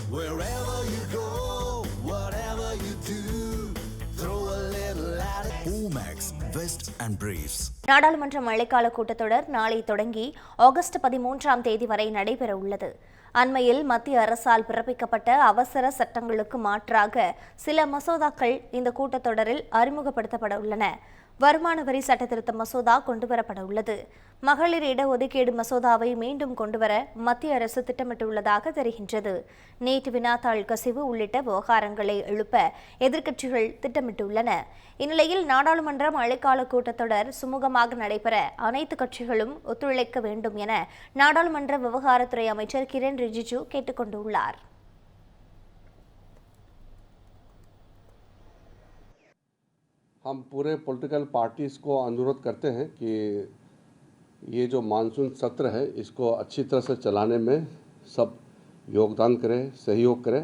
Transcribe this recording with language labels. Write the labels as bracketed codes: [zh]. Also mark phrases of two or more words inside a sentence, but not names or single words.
[en] Wherever you go, whatever you do, throw a little at it. Omax, Vest and Briefs. [ta] நாடாளுமன்ற மழைக்கால கூட்டத்தொடர் நாளை தொடங்கி ஆகஸ்ட் 13ஆம் தேதி வரை நடைபெற உள்ளது. அண்மையில் மத்திய அரசால் பிறப்பிக்கப்பட்ட அவசர சட்டங்களுக்கு மாற்றாக சில மசோதாக்கள் இந்த கூட்டத்தொடரில் அறிமுகப்படுத்தப்பட உள்ளன. வருமான வரி சட்டத்திருத்த மசோதா கொண்டுவரப்பட உள்ளது. மகளிர் இடஒதுக்கீடு மசோதாவை மீண்டும் கொண்டுவர மத்திய அரசு திட்டமிட்டுள்ளதாக தெரிகின்றது. நீட் வினாத்தாள் கசிவு உள்ளிட்ட விவகாரங்களை எழுப்ப எதிர்க்கட்சிகள் திட்டமிட்டுள்ளன. இந்நிலையில் நாடாளுமன்ற மழைக்கால கூட்டத்தொடர் சுமூகமாக நடைபெற அனைத்து கட்சிகளும் ஒத்துழைக்க வேண்டும் என நாடாளுமன்ற விவகாரத்துறை அமைச்சர் கிரண் ரிஜிஜு கேட்டுக் கொண்டுள்ளார். [hi] हम पूरे [en] political parties [hi] को अनुरोध करते हैं कि ये जो मानसून सत्र है इसको अच्छी तरह से चलाने में सब योगदान करें, सहयोग करें।